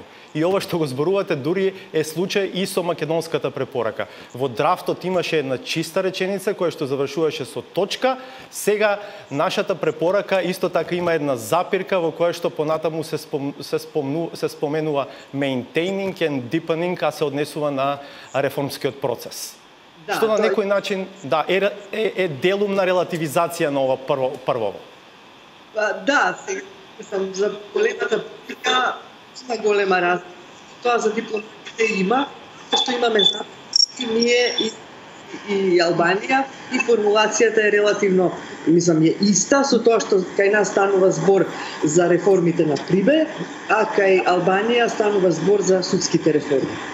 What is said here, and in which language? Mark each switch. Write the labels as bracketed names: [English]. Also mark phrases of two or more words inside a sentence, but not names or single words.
[Macedonian] И ова што го зборувате дури е случај и со македонската препорака. Во драфтот имаше една чиста реченица која што завршуваше со точка. Сега нашата препорака исто така има една запирка во која што понатаму се споменува [English] maintaining and deepening, [Macedonian] а се однесува на реформскиот процес. Да, што на некој начин е делум на релативизација на ова прво. Да, сам за големата прика има голема разлика. Тоа за дипломатите има, што имаме и ние и Албанија, и формулацијата е релативно, мислам, е иста, со тоа што кај нас станува збор за реформите на Прибе, а кај Албанија станува збор за судските реформи.